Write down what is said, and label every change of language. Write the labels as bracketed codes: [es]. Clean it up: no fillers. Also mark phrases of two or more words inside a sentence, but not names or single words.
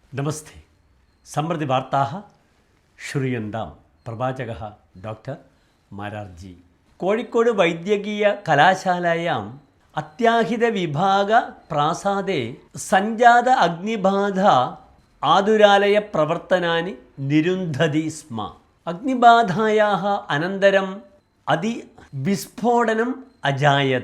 [sa] നമസ്തേ. സമൃദ്ധി വാർത്താः श्रूयन्तां प्रवाचकः डॉक्टर മാരാർജി. കോഴിക്കോട് വൈദ്യകീയ കലാശാലയാം അത്യാഹിതവിഭാഗ പ്രാസാദേ സഞ്ജാത അഗ്നിബാധ ആതുരാലയ പ്രവർത്തനാനി നിരുന്ധതി സ്മ. അഗ്നിബാധായാः അനന്തരം അതിവിസ്ഫോടനം അജായത.